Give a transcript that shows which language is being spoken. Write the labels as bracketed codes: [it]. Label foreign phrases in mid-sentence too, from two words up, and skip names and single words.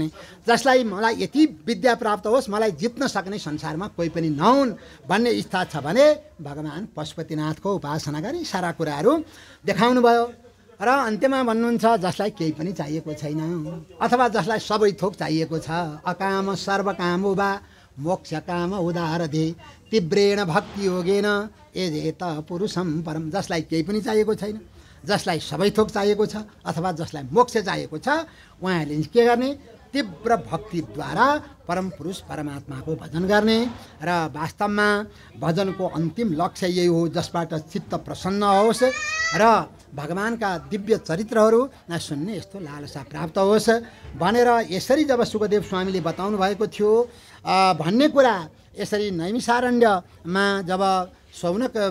[ne] जसलाई मलाई यति विद्या प्राप्त होस्, मलाई जित्न सक्ने संसारमा कोही पनि नहुन् भन्ने इच्छा छ भने भगवान् पशुपतिनाथको उपासना गर्ने। सारा कुराहरू देखाउनु भयो। र अन्त्यमा भन्नुहुन्छ जसलाई केही पनि चाहिएको छैन अथवा जसलाई सबै थोक चाहिएको छ, [sa] अकाम सर्वकामो वा मोक्ष काम उदारधे तीव्रेण भक्ति योगेन यजेत पुरुषम परम। [ne] जसलाई केही पनि चाहिएको छैन, जसलाई सबै थोक चाहिएको छ अथवा जसलाई मोक्ष चाहिएको छ, उहाँहरूले के गर्ने? तीव्र भक्तिद्वारा परम पुरुष परमात्माको भजन गर्ने। र वास्तवमा भजनको अन्तिम लक्ष्य यही हो जसबाट चित्त प्रसन्न होस् र भगवानका दिव्य चरित्रहरू सुन्ने यस्तो लालसा प्राप्त होस् भनेर यसरी जब सुखदेव स्वामीले बताउनु भएको थियो भन्ने कुरा यसरी नैमिषारण्यमा जब सौनक